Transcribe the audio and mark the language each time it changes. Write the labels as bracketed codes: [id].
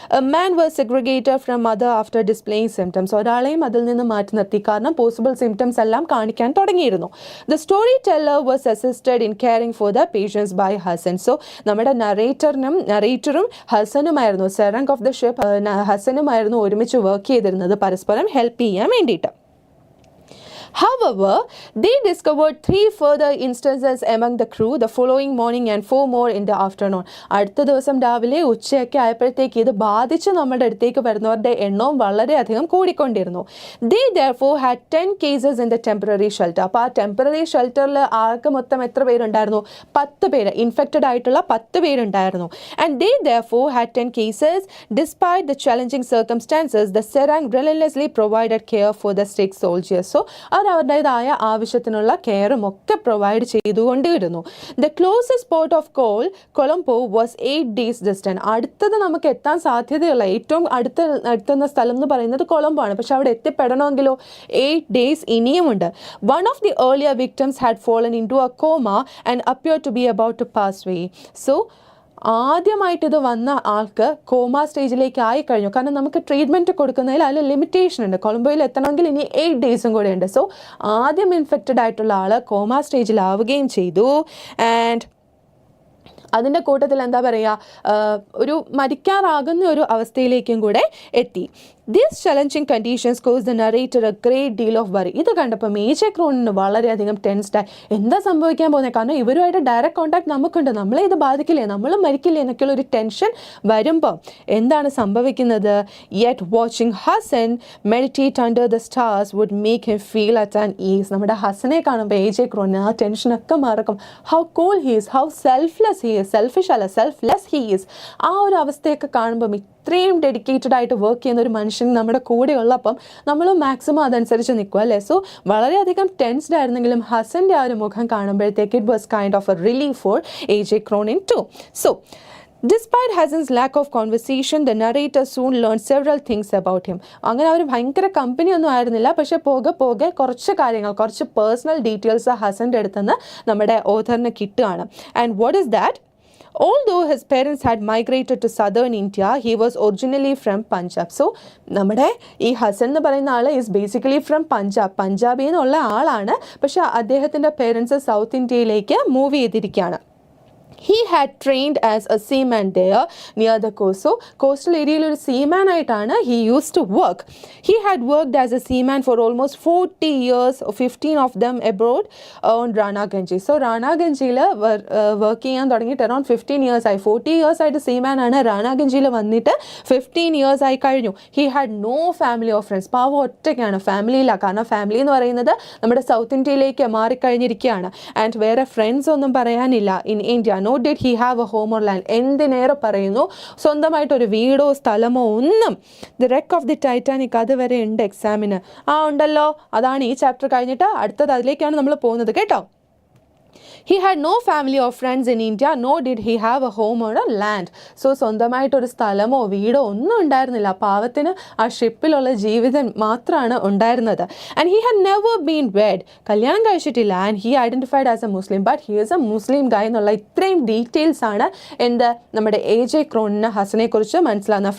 [en] A man was segregated from mother after displaying symptoms. [ml] ഒരാളെയും അതിൽ നിന്ന് മാറ്റി നിർത്തി, കാരണം പോസിബിൾ സിംറ്റംസ് എല്ലാം കാണിക്കാൻ തുടങ്ങിയിരുന്നു. [en] The storyteller was assisted in caring for the patients by Hasan. [ml] So നമ്മുടെ നറേറ്ററും ഹസനുമായിരുന്നു, സെറങ് ഓഫ് ദ ഷിപ്പ് ഹസനുമായിരുന്നു ഒരുമിച്ച് വർക്ക് ചെയ്തിരുന്നത്, പരസ്പരം ഹെൽപ്പ് ചെയ്യാൻ വേണ്ടിയിട്ട്. [en] However, they discovered 3 further instances among the crew the following morning and 4 more in the afternoon. [ml] അടുത്ത ദിവസം രാവിലെ ഉച്ചയൊക്കെ ആയപ്പോഴത്തേക്ക് ഇത് ബാധിച്ച് നമ്മുടെ അടുത്തേക്ക് വരുന്നവരുടെ എണ്ണവും വളരെയധികം കൂടിക്കൊണ്ടിരുന്നു. [en] They therefore had 10 cases in the temporary shelter. [ml] അപ്പോൾ ആ ടെമ്പററി ഷെൽട്ടറിൽ ആകെ മൊത്തം എത്ര പേരുണ്ടായിരുന്നു? 10 പേര്, ഇൻഫെക്റ്റഡ് ആയിട്ടുള്ള 10 പേരുണ്ടായിരുന്നു. [en] And they therefore had 10 cases. Despite the challenging circumstances, the Serang relentlessly provided care for the sick soldiers. [ml] So അവരുടേതായ ആവശ്യത്തിനുള്ള കെയറും ഒക്കെ പ്രൊവൈഡ് ചെയ്തുകൊണ്ടിരുന്നു. [en] The closest port of Colombo was 8 days distance. [ml] അടുത്തത് നമുക്ക് എത്താൻ സാധ്യതയുള്ള ഏറ്റവും അടുത്തുന്ന സ്ഥലം എന്ന് പറയുന്നത് കൊളംബോ ആണ്. പക്ഷെ അവിടെ എത്തിപ്പെടണമെങ്കിലോ 8 days ഇനിയുമുണ്ട്. [en] One of the earlier victims had fallen in to a coma and appear to be about to pass way. [ml] So ആദ്യമായിട്ട് ഇത് വന്ന ആൾക്ക് കോമ സ്റ്റേജിലേക്ക് ആയിക്കഴിഞ്ഞു. കാരണം നമുക്ക് ട്രീറ്റ്മെൻറ്റ് കൊടുക്കുന്നതിൽ അതിൽ ലിമിറ്റേഷൻ ഉണ്ട്. കൊളംബോയിൽ എത്തണമെങ്കിൽ ഇനി 8 days കൂടെ ഉണ്ട്. സോ ആദ്യം ഇൻഫെക്റ്റഡ് ആയിട്ടുള്ള ആൾ കോമ സ്റ്റേജിലാവുകയും ചെയ്തു. ആൻഡ് അതിൻ്റെ കൂട്ടത്തിൽ എന്താ പറയുക, ഒരു മരിക്കാറാകുന്ന ഒരു അവസ്ഥയിലേക്കും കൂടെ എത്തി. [en] These challenging conditions caused the narrator a great deal of worry. [ml] ഇത് കണ്ടപ്പോൾ മേജർ ക്രോണിന് വളരെയധികം ടെൻസ്ഡായി. എന്താ സംഭവിക്കാൻ പോകുന്നത്? കാരണം ഇവരുമായിട്ട് ഡയറക്റ്റ് കോൺടാക്ട് നമുക്കുണ്ട്, നമ്മളെ ഇത് ബാധിക്കില്ലേ, നമ്മൾ മരിക്കില്ലേ എന്നൊക്കെയുള്ള ഒരു ടെൻഷൻ വരുമ്പോൾ എന്താണ് സംഭവിക്കുന്നത്? [en] Yet watching Hassan meditate under the stars would make him feel at an ease. [ml] നമ്മുടെ ഹസനെ കാണുമ്പോൾ മേജർ ക്രോണിന് ആ ടെൻഷനൊക്കെ മറക്കും. [en] How cool he is, how selfless he is, selfish അല്ല selfless he is. [ml] ആ ഒരു അവസ്ഥയൊക്കെ കാണുമ്പം ഇത്രയും ഡെഡിക്കേറ്റഡ് ആയിട്ട് വർക്ക് ചെയ്യുന്ന ഒരു മനുഷ്യൻ നമ്മുടെ കൂടെ ഉള്ളപ്പം നമ്മൾ മാക്സിമം അതനുസരിച്ച് നിൽക്കും അല്ലേ. സോ വളരെയധികം ടെൻസ്ഡ് ആയിരുന്നെങ്കിലും ഹസൻ്റെ ആ ഒരു മുഖം കാണുമ്പോഴത്തേക്ക് [en] It was kind of a relief for AJ Cronin too. So despite Hassan's lack of conversation, the narrator soon learned several things about him. [ml] അങ്ങനെ അവർ ഭയങ്കര കമ്പനി ഒന്നും ആയിരുന്നില്ല, പക്ഷെ പോകെ കുറച്ച് കാര്യങ്ങൾ, കുറച്ച് പേഴ്സണൽ ഡീറ്റെയിൽസ് ഹസൻ്റെ അടുത്തുനിന്ന് നമ്മുടെ ഓഥറിന് കിട്ടുകയാണ്. [en] And what is that? Although his parents had migrated to southern India, he was originally from Punjab. [ml] So നമ്മുടെ ഈ ഹസൻ എന്ന് പറയുന്ന ആൾ [en] is basically from Punjab, [ml] പഞ്ചാബിൽ നിന്നുള്ള ആളാണ്. പക്ഷെ അദ്ദേഹത്തിൻ്റെ പേരൻസ് സൗത്ത് ഇന്ത്യയിലേക്ക് മൂവ് ചെയ്തിരിക്കുകയാണ്. [en] He had trained as a seaman there near the coast. So coastal area ഒരു seaman ആയിട്ടാണ് he used to work. He had worked as a seaman for almost 40 years, 15 of them abroad on Ranaganji. [ml] So Ranaganjiയിൽ work ചെയ്യാൻ തുടങ്ങിയിട്ട് around 15 years ആയി. 40 years ആയിട്ട് seaman ആണ്. Ranaganjiയിൽ വന്നിട്ട് 15 years ആയി കഴിഞ്ഞു. [en] He had no family or friends. [ml] പാവം ഒറ്റയ്ക്കാണ്, ഫാമിലിയില്ല. കാരണം ഫാമിലി എന്ന് പറയുന്നത് നമ്മുടെ സൗത്ത് ഇന്ത്യയിലേക്ക് മാറിക്കഴിഞ്ഞിരിക്കുകയാണ്. ആൻഡ് വേറെ ഫ്രണ്ട്സ് ഒന്നും പറയാനില്ല in India. [en] No did he have a home or land. [ml] എന്തിനേറെ പറയുന്നു, സ്വന്തമായിട്ടൊരു വീടോ സ്ഥലമോ ഒന്നും. The wreck of the Titanic അതുവരെ ഉണ്ട് എക്സാമിന്. ഉണ്ടല്ലോ. അതാണ് ഈ ചാപ്റ്റർ കഴിഞ്ഞിട്ട് അടുത്തത് അതിലേക്കാണ് നമ്മൾ പോകുന്നത് കേട്ടോ. [en] He had no family or friends in India, nor did he have a home or a land. [ml] So സ്വന്തമായിട്ടൊരു സ്ഥലമോ വീടോ ഒന്നും ഉണ്ടായിരുന്നില്ല. പാവത്തിന് ആ ഷിപ്പിലുള്ള ജീവിതം മാത്രമാണ് ഉണ്ടായിരുന്നത്. [en] And he had never been wed. [ml] കല്യാണം കഴിച്ചിട്ടില്ല. [en] And he identified as a Muslim, but he is a Muslim guy [ml] എന്നുള്ള ഇത്രയും ഡീറ്റെയിൽസ് ആണ് നമ്മുടെ AJ ക്രോണിന് ഹസനെ കുറിച്ച് മനസ്സിലാകുന്നത്.